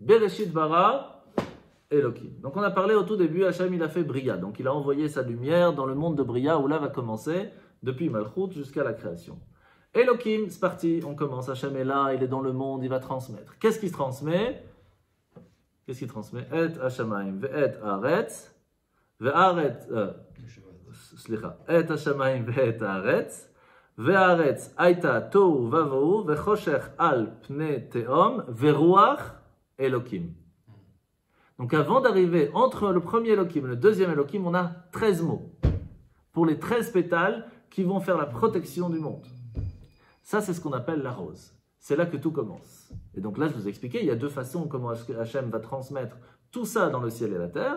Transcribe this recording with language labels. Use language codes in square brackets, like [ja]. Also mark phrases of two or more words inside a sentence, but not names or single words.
[he] בראשית ברא אלהים. [fr] Donc on a parlé au tout début, Hachem il a fait Bria. Donc il a envoyé sa lumière dans le monde de Bria, où là va commencer, depuis Malchut jusqu'à la création. Elohim, c'est parti, on commence. Hachem est là, il est dans le monde, il va transmettre. Qu'est-ce qu'il transmet? Qu'est-ce qu'il transmet? [he] את השמים, ואת הארץ, והארץ, סליחה, את השמים, ואת הארץ, והארץ, היתה תהו ובהו, וחשך על פני תהום, ורוח אלהים. [fr] Donc avant d'arriver entre le premier Elohim et le deuxième Elohim, on a 13 mots. Pour les 13 pétales qui vont faire la protection du monde. Ça, c'est ce qu'on appelle la rose. C'est là que tout commence. Et donc là, je vous ai expliqué, il y a deux façons comment Hachem va transmettre tout ça dans le ciel et la terre.